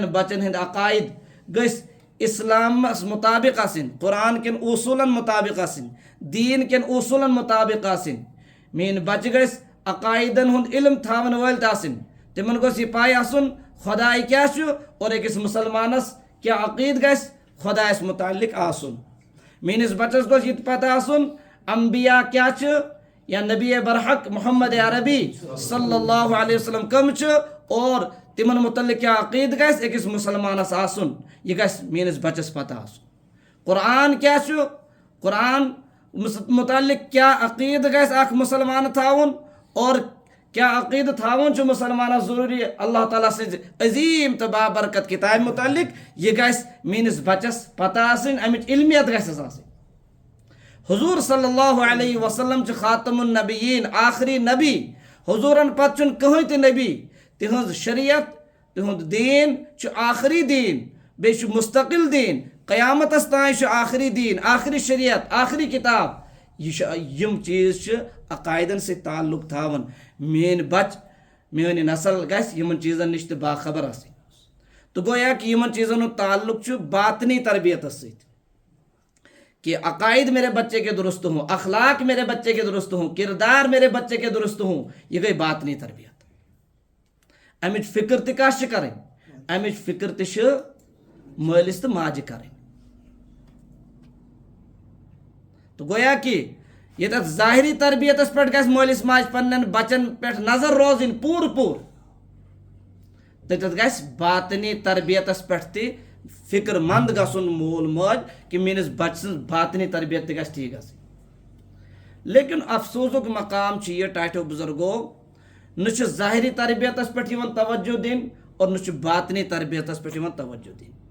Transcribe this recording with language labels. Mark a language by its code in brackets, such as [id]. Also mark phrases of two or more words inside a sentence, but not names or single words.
[ks] بچن ہٕنٛدۍ عقاید گٔژھۍ اسلامس مطابق آسٕنۍ قرآن کٮ۪ن اصوٗلن مطابق آسٕنۍ دیٖن کٮ۪ن اصوٗلن مطابق آسٕنۍ میٲنۍ بچہِ گٔژھۍ عقایدن ہُنٛد علم تھاون وٲلۍ تہِ آسٕنۍ تِمن گوٚژھ یہِ پاے آسُن خۄداے کیاہ چھُ اور أکِس مُسلمانس کیاہ عقیٖد گژھِ خۄدایس متعلق آسُن میٲنِس بچس گوٚژھ یہِ تہِ پتہ آسُن انبیا کیاہ چھِ یا نبی برحق محمد عربی [ar] صلی اللہ علیہ وسلم [ks] کم چھِ اور تمن متعلق کیاہ عقیٖد گژھِ أکِس مُسلمانس آسُن یہِ گژھِ میٲنِس بچس پتہ آسُن قرآن کیاہ چھُ قرآن متعلق کیاہ عقیٖدٕ گژھِ اکھ مُسلمان تھاوُن اور کیاہ عقیٖدٕ تھاوُن چھُ مُسلمانس ضروٗری اللہ تعالیٰ سٕنٛزِ عظیٖم تہٕ بابرکت کِتابہِ متعلق یہِ گژھِ میٲنِس بچس پتہ آسٕنۍ امِچ علمیت گژھٮ۪س آسٕنۍ حضوٗر [ar] صلی اللہ علیہ وسلم [ks] چھِ [ar] خاتم النبیٖن [ks] آخری نبی حضوٗرن پتہٕ چھُنہٕ کٕہٕنۍ تہِ نبی تِہنٛز شریعت تِہُنٛد دیٖن چھُ آخری دیٖن بیٚیہِ چھُ مستقل دیٖن قیامتس تانۍ چھُ آخری دیٖن آخری شریعت آخری کِتاب یہِ چھُ یِم چیٖز چھِ عقایدن سۭتۍ تعلق تھاوان میٲنۍ بچہِ میٲنۍ نسل گژھِ یِمن چیٖزن نِش تہِ باخبر آسٕنۍ تہٕ گویا کہ یِمن چیٖزن ہُنٛد تعلق چھُ باطنی تربیتس سۭتۍ [ur] کہ عقائد میرے بچے کے درست ہوں اخلاق میرے بچے کے درست ہوں کردار میرے بچے کے درست ہوں یہ گئی باطنی تربیت [ks] امِچ فکر تہِ کس چھِ کرٕنۍ امِچ فکر تہِ چھِ مٲلِس تہٕ ماجہِ کرٕنۍ تہٕ گویا کہ ییٚتٮ۪تھ ظٲہری تربیتس پٮ۪ٹھ گژھِ مٲلِس ماجہِ پننٮ۪ن بچن پٮ۪ٹھ نظر روزٕنۍ پوٗرٕ پوٗرٕ تتٮ۪تھ گژھِ باطنی تربیتس پٮ۪ٹھ تہِ فکر مند گژھُن مول موج کہ میٲنِس بچہِ سٕنٛز باطنی تربیت تہِ گژھِ ٹھیٖک گژھٕنۍ لیکن افسوٗسُک مقام چھُ یہِ ٹاٹھیو بُزرگو نہ چھُ ظٲہری تربیتس پٮ۪ٹھ یِوان توجہ دِنہٕ اور نہ چھُ باطنی تربیتس پٮ۪ٹھ یِوان توجہ دِنہٕ